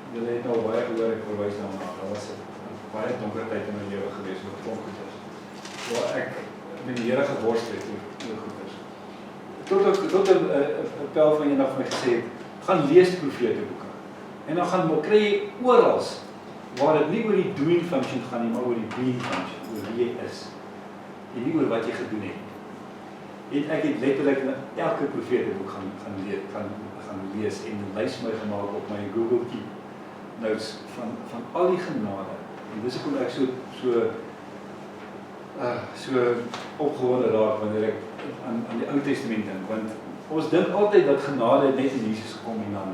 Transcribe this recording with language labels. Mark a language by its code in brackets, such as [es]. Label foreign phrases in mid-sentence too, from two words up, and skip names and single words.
[af] Julle het nou baie gehoor, ek verwys daarna. Daar was 'n baie donker tyd in my lewe gewees oor klomp goeders. Waar ek met die Here geworstel het oor goeders. Tot 'n pel van eendag vir my gesê het, gaan lees die profeteboeke. En dan gaan kry jy oral waar dit nie oor die [en] doing function [af] gaan nie, maar oor die [en] being function, [af] oor wie jy is. En nie oor wat jy gedoen het. En ek het letterlik elke profeteboek gaan lees en 'n lys my gemaak op my Google Keep notes van al die genade. En dis hoekom ek so opgewonde raak wanneer ek aan die Ou Testament dink, want ons dink altyd dat genade net in Jesus gekom en daarna.